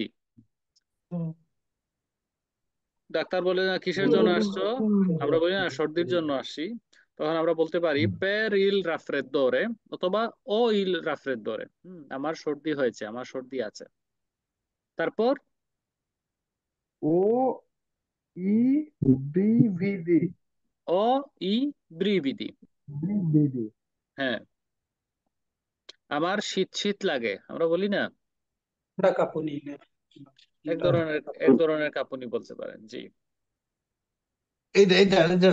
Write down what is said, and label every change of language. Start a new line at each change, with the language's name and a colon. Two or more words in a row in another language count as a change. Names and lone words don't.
Bangla: হুম। ডাক্তার বলে না কিসের জন্য আসছো, আমরা বলি না সর্দির জন্য আসছি। তখন আমরা বলতে পারি
Italian: per il raffreddore,
Bangla: অথবা
Italian: o il raffreddore,
Bangla: আমার সর্দি হয়েছে, আমার সর্দি আছে। তারপর
Italian: o i brividi o i brividi. brividi
Bangla: হ্যাঁ, আমার শীত শীত লাগে, আমরা বলি না। আমরা কাঁপুনি না। এক ধরনের কাঁপুনি বলতে পারেন, জি। এটা